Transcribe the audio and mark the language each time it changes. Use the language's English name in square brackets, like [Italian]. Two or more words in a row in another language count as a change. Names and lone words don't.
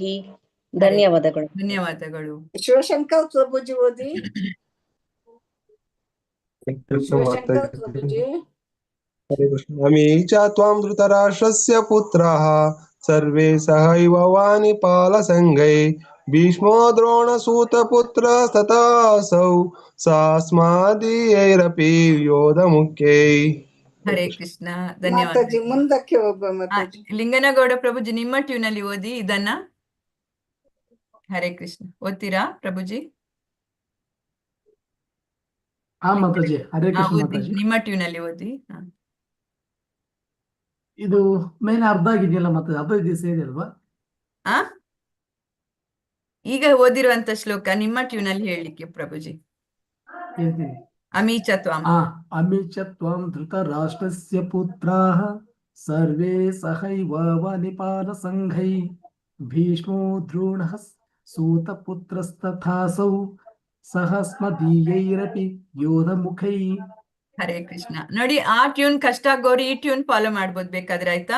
[Kannada] ಧನ್ಯವಾದಗಳು. ಧನ್ಯವಾದಗಳು. ಶಿವಶಂಕರ್ ಪ್ರಭುಜಿ ಓದಿ. ಶಿವಶಂಕರ್ ಪ್ರಭುಜಿ. [Sanskrit] हरे कृष्ण। अमी च त्वां धृतराष्ट्रस्य पुत्राः सर्वे सहैवावनिपालसङ्घैः भीष्मो द्रोणसूतपुत्रस्तथासौ सास्मदीयैरपि योधमुख्यैः। [Kannada] ಹರೇ ಕೃಷ್ಣ. ಮಾತಾಜಿ ಧನ್ಯವಾದ. ಮುಂದಕ್ಕೆ ಹೋಗುವ ಮಾತಾಜಿ. ಲಿಂಗನಗೌಡ ಪ್ರಭುಜಿ ನಿಮ್ಮ ಟ್ಯೂನಲ್ಲಿ ಓದಿ ಇದನ್ನ. ಹರೇ ಕೃಷ್ಣ. ಓದ್ತೀರಾ ಪ್ರಭುಜಿ? ಹಾ ಮಾತಾಜಿ. ಹರೇ ಕೃಷ್ಣ ಓದಿ, ಮಾತಾಜಿ. ನಿಮ್ಮ ಟ್ಯೂನಲ್ಲಿ ಓದಿ. ಇದು ಮೇನ್ ಅರ್ಧ ಆಗಿದೆಯಲ್ಲ ಮಾತಾಜಿ, ಅರ್ಧ ದಿವಸ ಇದೆ ಅಲ್ವಾ? ಆ ಈಗ ಓದಿರುವಂತ ಶ್ಲೋಕ ನಿಮ್ಮ ಟ್ಯೂನಲ್ಲಿ ಹೇಳಲಿಕ್ಕೆ ಪ್ರಭುಜಿ. ಹೇಳ್ತೀನಿ. [Sanskrit] ಅಮೀಚ ತ್ವಾಂ. ಅಮಿ ಚ ತ್ವಾಂ ಧೃತರಾಷ್ಟ್ರಸ್ಯ ಪುತ್ರಾಃ ಸರ್ವೇ ಸಹೈವಾವನಿಪಾಲಸಂಘೈಃ ಭೀಷ್ಮೋ ದ್ರೋಣಃ ಸೂತಪುತ್ರಸ್ತಥಾಸೌ ಸಹಸ್ಮದೀಯೈರಪಿ ಯೋಧಮುಖೈಃ. [Kannada] ಹರೇ ಕೃಷ್ಣ. ನೋಡಿ, ಆ ಟ್ಯೂನ್ ಕಷ್ಟ ಆಗೋರು ಈ ಟ್ಯೂನ್ ಫಾಲೋ ಮಾಡ್ಬೋದು ಬೇಕಾದ್ರೆ, ಆಯ್ತಾ?